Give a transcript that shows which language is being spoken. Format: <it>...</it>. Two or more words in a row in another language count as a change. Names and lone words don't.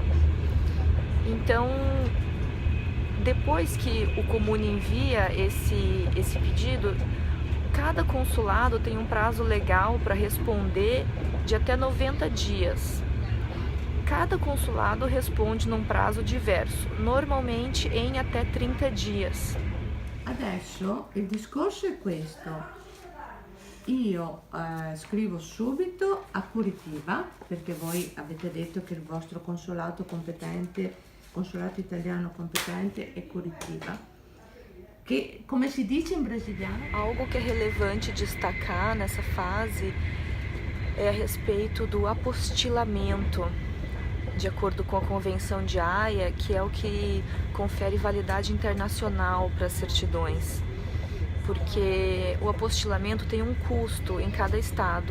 <pt>Então, depois que o Comune envia esse pedido, cada consulado tem um prazo legal para responder de até 90 dias. Cada consulado responde num prazo diverso, normalmente em até 30 dias.</pt> <it>Adesso il discorso è questo. Io scrivo subito a Curitiba, perché voi avete detto che il vostro consolato italiano competente è Curitiba, come si dice in brasiliano?</it> <pt>Algo que é relevante destacar nessa fase é a respeito do apostilamento, de acordo com a Convenção de Haia, que é o que confere validade internacional para as certidões, porque o apostilamento tem um custo em cada estado.</pt>